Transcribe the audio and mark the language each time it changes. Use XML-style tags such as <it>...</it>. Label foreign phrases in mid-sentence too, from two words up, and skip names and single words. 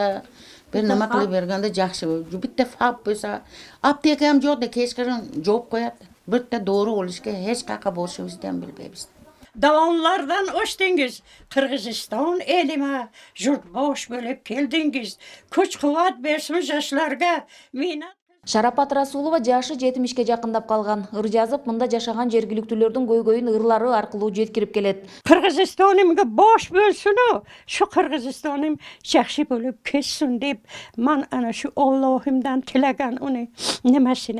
<uz>Bir nima qilib berganda yaxshi bo'ladi. Bitta fab bo'lsa, apteka ham yo'qda kechqurun javob qo'yadi. Bitta dori olishga hech qayerga borishimizni ham bilmaymiz. Davonlardan o'chdingiz, Qirg'iziston elima yurtbosh bo'lib keldingiz. Kuch-quvvat bersin yoshlarga.</uz> <ky>Шарапат Расулова жашы 70ке жакындап калган. Ыр жазып, мында жашаган жергиликтүүлөрдүн көйгөйүн ырлары аркылуу жеткирип келет. Кыргызстанымга бош болсун, шу Кыргызстаным жакшы болуп кетсин деп, мен</ky> <uz>ана шу</uz> <ky>Аллахымдан тилеген уну немесини.</ky>